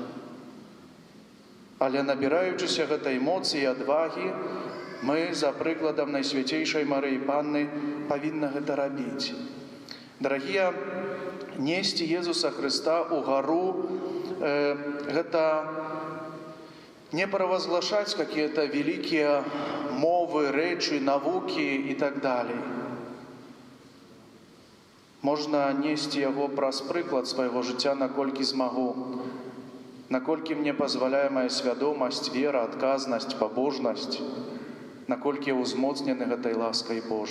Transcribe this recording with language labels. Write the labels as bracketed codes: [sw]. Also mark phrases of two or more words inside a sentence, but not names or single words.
[be] Але набіраючыся гэтай моцы і адвагі, мы, за прыкладам Найсвяцейшай Марыі Панны, павінны гэта рабіць. Дарагія, несці Езуса Хрыста ў гару, гэта не правазглашаць [ru] какие-то великие [be] мовы, рэчы, навукі і так далей. Можна несці яго праз прыклад свайго жыцця, наколькі змагу, наколькі мне пазваляе мая свядомасць, вера, адказнасць, пабожнасць, наколькі я ўзмоцнены гэтай ласкай Божай.